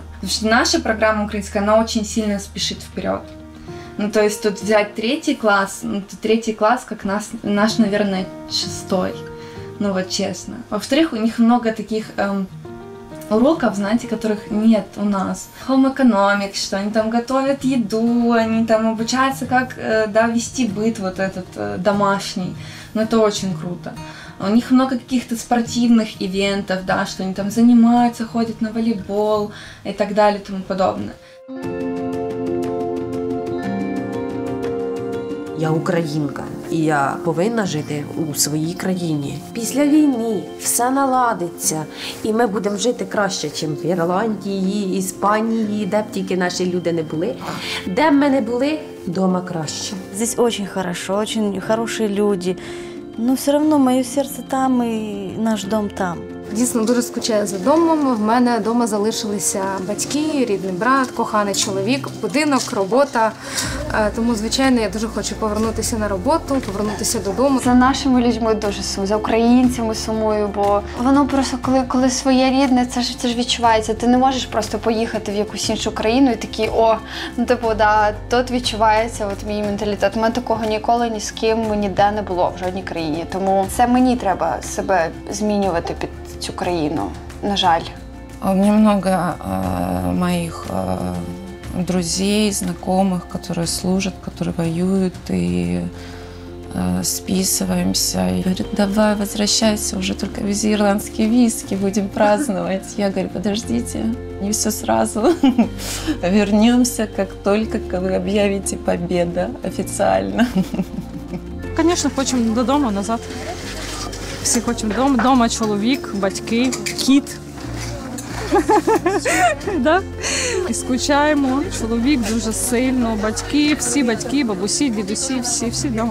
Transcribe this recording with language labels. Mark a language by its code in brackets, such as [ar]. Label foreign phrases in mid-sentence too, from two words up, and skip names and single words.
[ru] Потому что наша программа украинская, она очень сильно спешит вперед. Ну, то есть тут взять 3 класс, ну, 3 класс, как наш, наверное, 6. Ну, вот честно. Во-вторых, у них много таких уроков, знаете, которых нет у нас. [en] Home economics, [ru] что они там готовят еду, они там обучаются, как вести быт вот этот домашний. Но это очень круто. У них много каких-то спортивных ивентов, да, что они там занимаются, ходят на волейбол и так далее и тому подобное. [uk] Я українка, і я повинна жити у своїй країні. Після війни все наладиться, і ми будемо жити краще, ніж в Ірландії, Іспанії, де б тільки наші люди не були. Де б ми не були, вдома краще. [ru] Здесь очень хорошо, очень хорошие люди, но все равно [uk] моє серце там і наш дом там. Дійсно, дуже скучаю за домом. В мене вдома залишилися батьки, рідний брат, коханий чоловік, будинок, робота. Тому, звичайно, я дуже хочу повернутися на роботу, повернутися додому. За нашими людьми дуже сумую, за українцями сумую, бо воно просто, коли своє рідне, це ж відчувається. Ти не можеш просто поїхати в якусь іншу країну і такий, тут відчувається от мій менталітет. У мене такого ніколи ні з ким ніде не було в жодній країні. Тому це мені треба себе змінювати під цю країну, на жаль. [ru] У меня много моих друзей, знакомых, которые служат, которые воюют, и списываемся. И говорят, давай, возвращайся, уже только вези ирландские виски, будем праздновать. Я говорю, подождите, не все сразу. Вернемся, как только вы объявите победу официально. [uk] Звісно, хочемо додому, назад. Всі хочемо додому. Дома чоловік, батьки, кіт. І скучаємо. Чоловік дуже сильно, батьки, всі батьки, бабусі, дідусі, всі вдома.